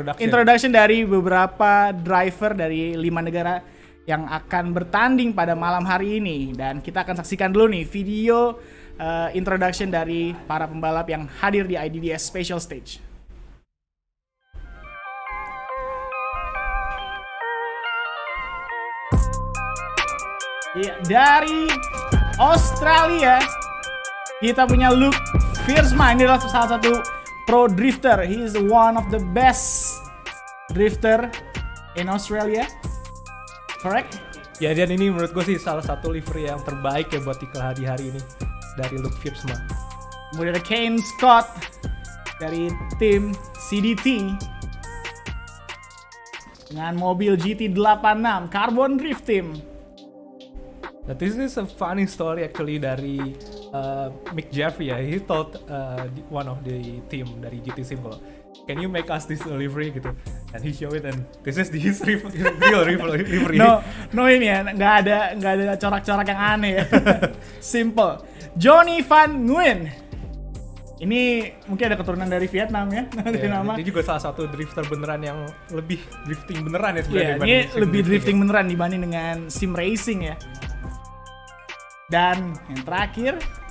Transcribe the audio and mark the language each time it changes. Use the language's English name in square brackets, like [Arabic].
[Indonesian] Introduction dari beberapa driver dari 5 negara yang akan bertanding pada malam hari ini, dan kita akan saksikan dulu nih video introduction dari para pembalap yang hadir di IDDS Special Stage. Ya, dari Australia kita punya Luke Viersma. Ini adalah salah satu pro drifter. [English] He is one of the best drifter in Australia. Correct? [Indonesian] Ya, dan ini menurut gue sih salah satu livery yang terbaik ya buat iklan di hari ini dari Luke Viersma. Kemudian ada Kane Scott dari tim CDT dengan mobil GT86 Carbon Drift Team. [English] Now, this is a funny story actually [Indonesian] dari Mick Jeffrey ya. [English] He told one of the team [Indonesian] dari GT Symbol, [English] can you make us this livery [Indonesian] gitu, [English] and he show it, and this is his real livery. [Indonesian] No ini ya, nggak ada corak-corak yang aneh ya. Simple. Johnny Van Nguyen. Ini mungkin ada keturunan dari Vietnam ya. Dia juga salah satu drifter beneran yang lebih drifting beneran ya sebenarnya. Ini lebih drifting beneran dibanding dengan sim racing ya. Dan yang terakhir,